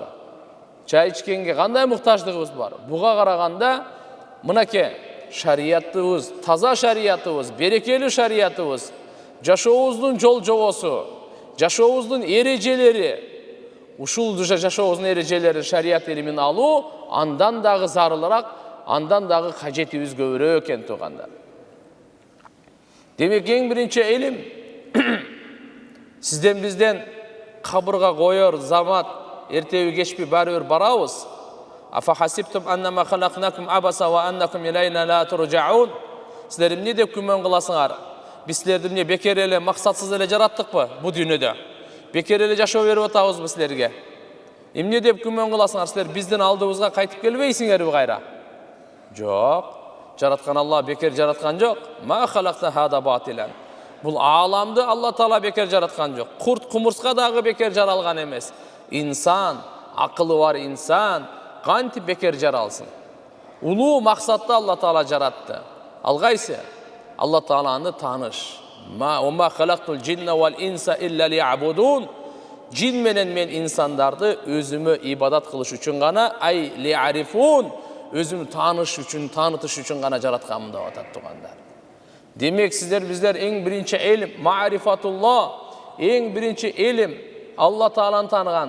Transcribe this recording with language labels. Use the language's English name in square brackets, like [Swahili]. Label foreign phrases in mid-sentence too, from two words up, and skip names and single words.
[Kyrgyz] Чай ичкенге кандай муктаждыгыбыз бар? Буга караганда мынаке шариятыбыз, таза шариятыбыз, берекелүү шариятыбыз, жашообуздун жол жобосу, жашообуздун эрежелери, ушул жашообуздун эрежелерин, шарият илимин алуу андан дагы зарылыраак, андан дагы кажетибиз көбүрөөк экен тугандар. Демек эң биринчи илим сизден бизден кабырга коер замат эртеби кечпи баары бир барабыз. [Arabic] أفحسبتم أنما خلقناكم عبثا وأنكم إلينا لا ترجعون. [Kyrgyz] Силер эмне деп күмөн кыласыңар? Биз силерди эмне бекер эле, максатсыз эле жараттыкпы бу дүйнөдө? Бекер эле жашоо берип атабызбы силерге? Эмне деп күмөн кыласыңар? Силер биздин алдыбызга кайтып келбейсиңерби кайра? Жок. Жараткан Алла бекер жараткан жок. [Arabic] ما خلقت هذا باطلا. [Kyrgyz] Бул ааламды Алла Таала бекер жараткан жок. Курт кумурска дагы бекер жаралган эмес. Инсан, акылы бар инсан кантип бекер жаралсын? Улуу максатта Алла Таала жаратты. Ал кайсы? Алла Тааланы таныш. [Arabic] ما خلقت الجن والإنس إلا ليعبدون. [Kyrgyz] Жин менен мен инсандарды өзүмө ибадат кылыш үчүн гана, [Arabic] أي ليعرفون, [Kyrgyz] өзүмү таныш үчүн, таанытыш үчүн гана жаратканмын деп атат тугандар. Демек сиздер биздер эң биринчи илим ма'рифатуллах, эң биринчи илим Алла Тааланы таныган.